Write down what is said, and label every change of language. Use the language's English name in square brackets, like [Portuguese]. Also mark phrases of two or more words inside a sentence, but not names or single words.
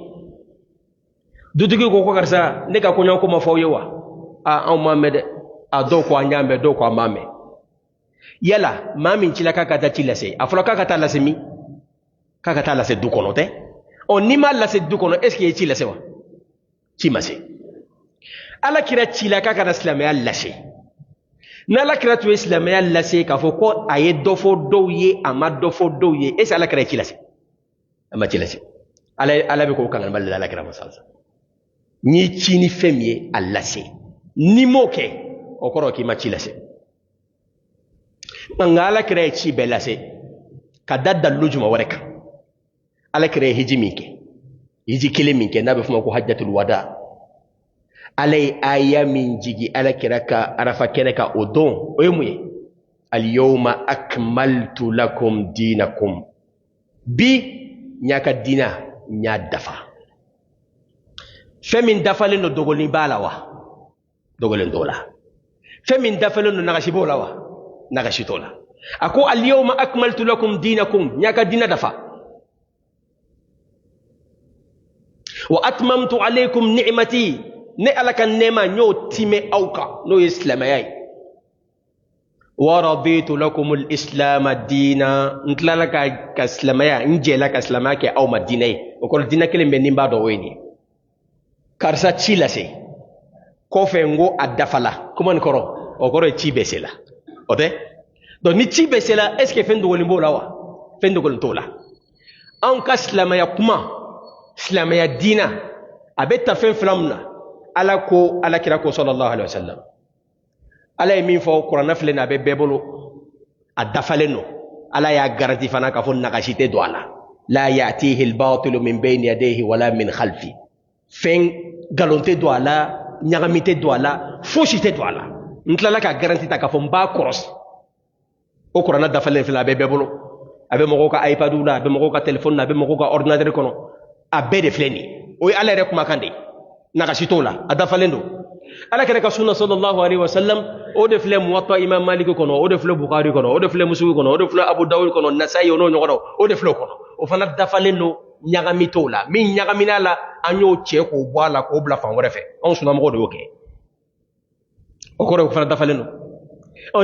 [Bambara] Dutigi ko karisa ne ka kɔɲa ko ma fɔ aw ye wa? Anw m'a mɛn dɛ. Dɔw ko an y'a mɛn, dɔw ko an m'a mɛn. Yala maa min cila k'a ka taa ci lase, a fɔra k'a ka taa lase min? K'a ka taa lase du kɔnɔ tɛ? Ni m'a lase du kɔnɔ, [French] est-ce que [Bambara] ye ci lase wa? Ci ma se. Alakira cila k'a ka na silamɛya lase. N'alakira tun ye silamɛya lase k'a fɔ ko a ye dɔ fɔ dɔw ye, a ma dɔ fɔ dɔw ye, [French] est-ce que [Bambara] alakira ye ci lase? A ma ci lase. Ala bɛ k'o kangalima de la alakira ma sisan. N'i ci ni fɛn min ye a lase, n'i m'o kɛ, o kɔrɔ k'i ma ci lase. Nka alakira ye ci bɛɛ lase ka da dalilu jumɛn wɛrɛ kan? Alakira ye hiji min kɛ, hiji kelen min kɛ n'a bɛ f'o ma ko [Arabic] حجة الوداع. [Bambara] Ala ye aya min jigi alakira ka arafa kɛnɛ kan o don, o ye mun ye? [Arabic] اليوم أكملت لكم دينكم. [Bambara] Bi n y'a ka diina n y'a dafa. Fɛn min dafalen don dogolen b'a la wa? Dogolen t'o la. Fɛn min dafalen don nagasi b'o la wa? Nagasi t'o la. A ko [Arabic] اليوم أكملت لكم دينكم, [Bambara] n y'a ka diina dafa. [Arabic] وأتممت عليكم نعمتي, [Bambara] ne ala ka nɛɛma n y'o timɛ aw kan n'o ye silamɛya ye. [Arabic] ورضيت لكم الإسلام دينا, [Bambara] n tilala ka silamɛya, n jɛla ka silamɛya kɛ aw ma diinɛ ye. O kɔrɔ diinɛ kelen bɛ nin b'a dɔn o ye nin ye. Karisa ci lase kɔfɛ n ko a dafala, kuma nin kɔrɔ o kɔrɔ ye ci bɛɛ se la, o tɛ? Donc ni ci bɛɛ se la, [French] est ce que [Bambara] fɛn dogolen b'o la wa? Fɛn dogolen t'o la. Anw ka silamɛya kuma, silamɛya diina a bɛ ta fɛn fila min na, ala ko alakira ko [Arabic] صلى الله عليه وسلم. [Bambara] Ala ye min fɔ kuranɛ filɛ nin a bɛ bɛɛ bolo, a dafalen don. Ala y'a garanti fana k'a fɔ nagasi tɛ don a la. [Arabic] لا يأتيه الباطل من بين يديه ولا من خلفه. [Bambara] Fɛn galon tɛ don a la, ɲagami tɛ don a la, fosi tɛ don a la. N tilala ka garanti ta k'a fɔ n b'a kɔrɔsi. O kuranɛ dafalen filɛ a bɛ bɛɛ bolo. A bɛ mɔgɔw ka iPad la, a bɛ mɔgɔw ka téléphone na, a bɛ mɔgɔw ka ordinateur kɔnɔ. A bɛɛ de filɛ nin ye. O ye ala yɛrɛ kumakan de ye. Nagasi t'o la, a dafalen don. Ala kɛra ka sunna [Arabic] صلى الله عليه وسلم, [Bambara] o de filɛ Muwatta Imam Malik kɔnɔ, o de filɛ Bukhari kɔnɔ, o de filɛ Muslim kɔnɔ, o de filɛ Abu Dawud kɔnɔ, Nasa'i o n'o ɲɔgɔnnaw, o de filɛ o kɔnɔ. O fana dafalen don, ɲagami t'o la. Min ɲagamina la, an y'o cɛ k'o bɔ a la k'o bila fan wɛrɛ fɛ. Anw sunnamɔgɔw de y'o kɛ. O kɔrɔ ye o fana dafalen don.